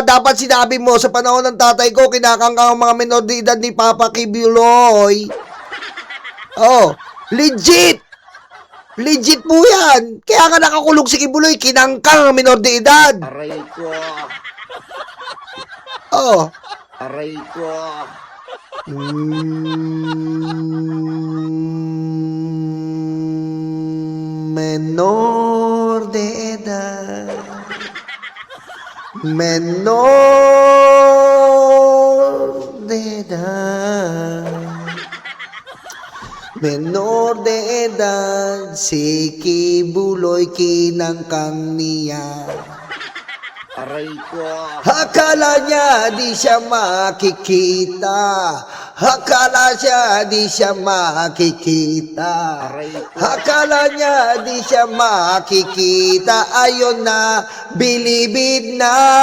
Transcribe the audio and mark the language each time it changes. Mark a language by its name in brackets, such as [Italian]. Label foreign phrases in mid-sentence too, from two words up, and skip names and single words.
[Filipino] Dapat sinabi mo sa panahon ng tatay ko, kinakangkang ang mga minor de edad ni Papa Kibuloy. Oh! Legit! Legit po yan. Kaya nga nakakulong si Kibuloy, kinangkang ang minor de edad. Aray ko. Oh! Aray ko. Menor de edad. Menor de edad. Menor de edad. Si Kibuloy kinangkang niya. Aray ko. Akala niya di siya makikita. Akala siya di siya makikita. Aray ko. Akala niya di siya makikita. Ayun na, bilibid na.